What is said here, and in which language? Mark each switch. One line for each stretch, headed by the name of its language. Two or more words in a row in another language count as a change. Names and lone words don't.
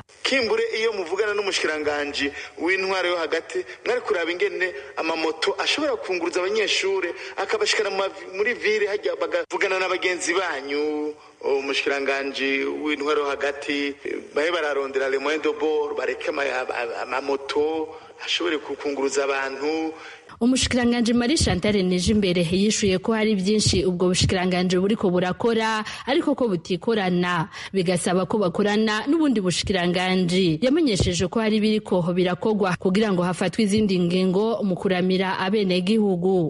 Rundi: Kimbure iyo muvugana n'umushikiranganje w'intware yo hagati mwari kuraba ingene amamoto ashobora kunguruza abanyeshure akabashikana muri ville hajya bagavugana n'abagenzi banyu. Umushikiranganje w'intwaro hagati bahe bararondera
French: le moyen de bord
Rundi: bareke amamoto ashobore kukunguruza abantu. Umushikiranganje Marie Chantal Nijimbere yishuye ko hari byinshi ubwo bushikiranganje buriko burakora ariko ko butikorana bigasaba ko bakorana n'ubundi bushikiranganje. Yamenyesheje ko hari biriko birakogwa kugira ngo hafatwe izindi ngingo mu kuramira abenegihugu.